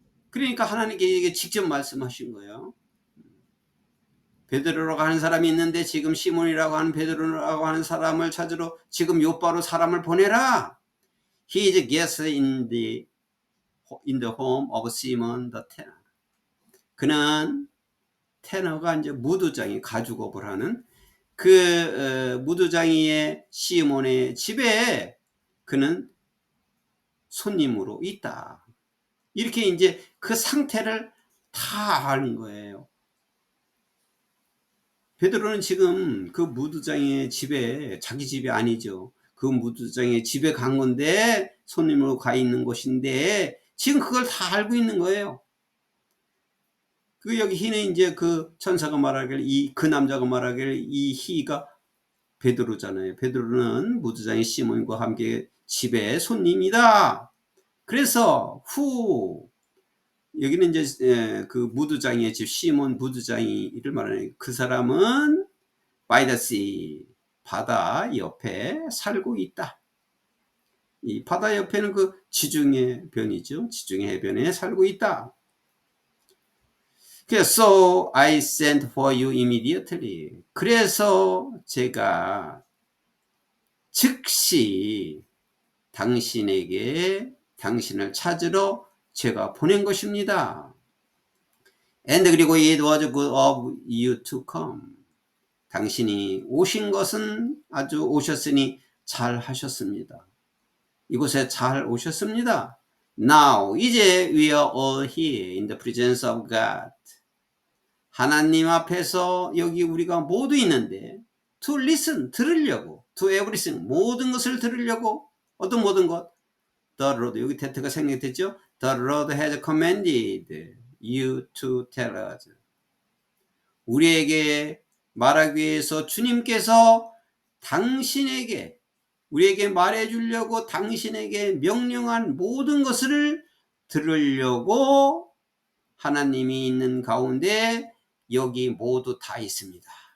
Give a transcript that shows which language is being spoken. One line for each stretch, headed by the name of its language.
Korean: 그러니까 하나님께 직접 말씀하신 거예요. 베드로라고 하는 사람이 있는데 지금 시몬이라고 하는 베드로라고 하는 사람을 찾으러 지금 요빠로 사람을 보내라.
English: He is guest in the home of Simon the tanner.
Korean: 그는 테너가 이제 무두장이 가죽업을 하는 그 무두장이의 시몬의 집에 그는 손님으로 있다. 이렇게 이제 그 상태를 다 아는 거예요. 베드로는 지금 그 무두장의 집에, 자기 집이 아니죠. 그 무두장의 집에 간 건데 손님으로 가 있는 곳인데 지금 그걸 다 알고 있는 거예요. 여기 히는 이제 그 천사가 말하길 그 남자가 말하길 이 히가 베드로잖아요. 베드로는 무두장의 시몬과 함께 집에 손님이다. 그래서 여기는 이제 그 무두장이의 집 시몬 무두장이를 말하는 그 사람은
English: by the sea
Korean: 바다 옆에 살고 있다. 이 바다 옆에는 그 지중해 변이죠. 지중해 해변에 살고 있다.
English: So I sent for you immediately.
Korean: 그래서 제가 즉시 당신을 찾으러 제가 보낸 것입니다.
English: And
Korean: 그리고
English: it was good of you to come.
Korean: 당신이 오신 것은 아주 오셨으니 잘 하셨습니다. 이곳에 잘 오셨습니다.
English: Now
Korean: 이제
English: we are all here in the presence of God.
Korean: 하나님 앞에서 여기 우리가 모두 있는데
English: to listen
Korean: 들으려고
English: to everything
Korean: 모든 것을 들으려고 어떤 모든 것
English: The Lord
Korean: 여기 테트가 생략됐죠.
English: The Lord has commanded you to tell us.
Korean: 우리에게 말하기 위해서 주님께서 당신에게 우리에게 말해주려고 당신에게 명령한 모든 것을 들으려고 하나님이 있는 가운데 여기 모두 다 있습니다.